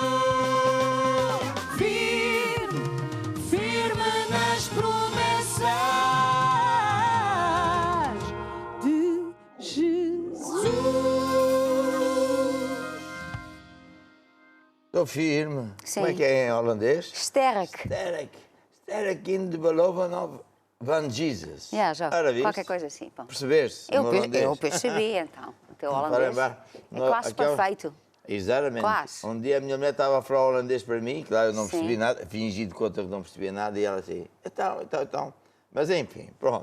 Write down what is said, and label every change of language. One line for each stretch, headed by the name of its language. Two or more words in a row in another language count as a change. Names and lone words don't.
Portuguese: firme, firme nas promessas de Jesus. Estou firme. Sim. Como é que é em holandês?
Dutch: Sterk. Sterk in de beloven van Jesus.
Portuguese: Já, Ora, viste? qualquer coisa assim. Bom. Percebeste? Eu, No holandês? eu percebi, então. O teu Para holandês lembrar. é quase perfeito. Exatamente. Quase. Um dia a minha mulher estava a falar holandês para mim, claro, eu não Sim. percebi nada, fingi de conta que não percebia nada e ela assim, então. Mas enfim, pronto.